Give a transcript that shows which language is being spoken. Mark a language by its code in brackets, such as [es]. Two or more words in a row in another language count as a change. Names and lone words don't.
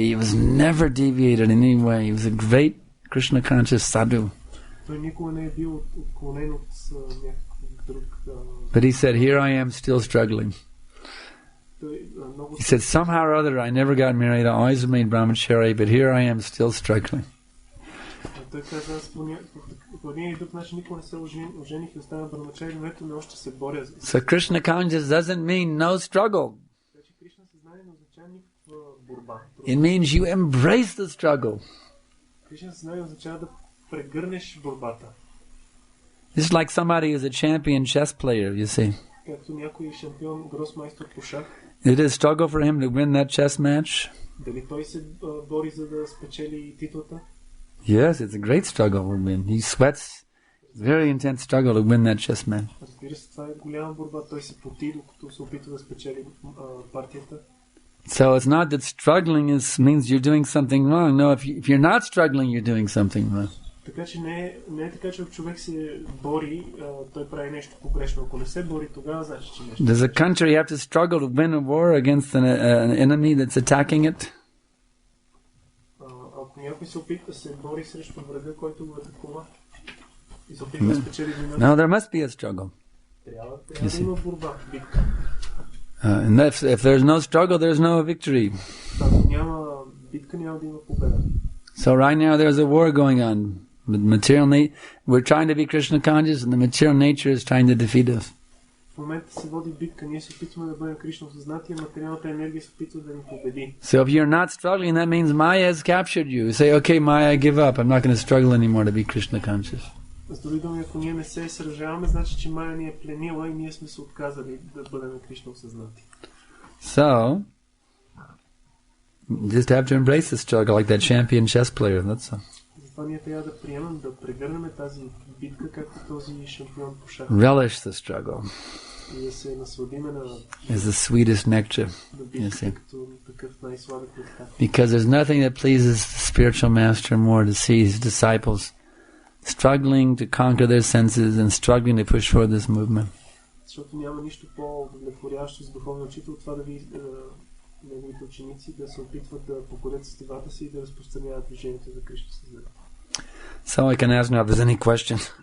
[en] He was never deviated in any way. He was a great Krishna conscious sadhu. [bg] Той никога не е бил отклонен от някакъв друг... [en] But he said, here I am still struggling. He said, somehow or other, I never got married. I always remained brahmachari, but here I am still struggling. [bg] Той каза, аз по един или друг начин никога не се ожених и остана брахмачари, но ето ме още се боря. [en] So Krishna conscious doesn't mean no struggle. It means you embrace the struggle. [bg] Кришна съзнание означава да прегърнеш борбата. [en] This is like somebody who's a champion chess player, you see. [bg] Както някой шампион, гросмайстор по шах. [en] It is struggle for him to win that chess match. [bg] Дали той се бори за да спечели титлата? [en] Yes, it's a great struggle to win. He sweats. Very intense struggle to win that chess match. [bg] Разбира се, това е голяма борба. Той се поти, докато се опитва да спечели партията. [en] So it's not that struggling means you're doing something wrong. No, if you're not struggling, you're doing something wrong. [bg] Така че не е така, че ако човек се бори, той прави нещо погрешно. Ако не се бори, тогава значи, че нещо. [en] Does a country have to struggle to win a war against an enemy that's attacking it? [bg] Ако някой се опитва да се бори срещу врага, който го атакува и се опитва да спечели войната. [en] No, there must be a struggle. [bg] Трябва да има борба, битка. [en] And if there's no struggle, there's no victory. [bg] Ако няма битка, няма да има победа. [en] So right now there's a war going on. We're trying to be Krishna conscious, and the material nature is trying to defeat us. [bg] В момента се води битка, ние се опитваме да бъдем Кришна осъзнати, а материалната енергия се опитва да ни победи. [en] So if you're not struggling, that means Maya has captured you. You say, okay, Maya, I give up. I'm not going to struggle anymore to be Krishna conscious. [bg] С други думи, ако ние не се сражаваме, значи, че Майя ни е пленила и ние сме се отказали да бъдем Кришна осъзнати. [en] So, just have to embrace the struggle like that champion chess player. That's all. [bg] Затова ние трябва да приемем, да прегърнем тази битка, както този шампион по шах. [en] Relish the struggle. [bg] И да се насладиме на... [en] Is the sweetest nectar. You see. Because there's nothing that pleases the spiritual master more to see his disciples struggling to conquer their senses and struggling to push forward this movement. [bg] Защото няма нищо по-удовлетворяващо за духовния учител, това да ви неговите ученици да се опитват да покорят сетивата си и да разпространяват движението за Кришна съзнание. [en] So I can ask now if there's any questions.